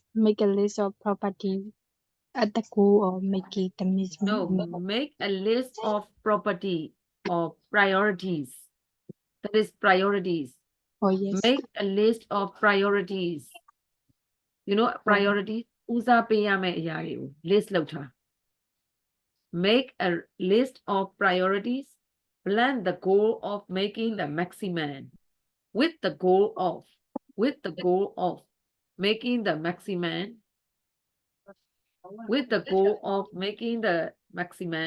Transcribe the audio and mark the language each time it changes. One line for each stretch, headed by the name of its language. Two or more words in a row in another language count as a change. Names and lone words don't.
English: Make a list of property at the goal or make it the No, make a list of property or priorities. That is priorities. Oh yes. Make a list of priorities. You know priorities?
Burmese: ဦးစားပေးရမယ့်အရာတွေကို list လုပ်ထား
English: Make a list of priorities. Plan the goal of making the maximum. With the goal of making the maximum. With the goal of making the maximum.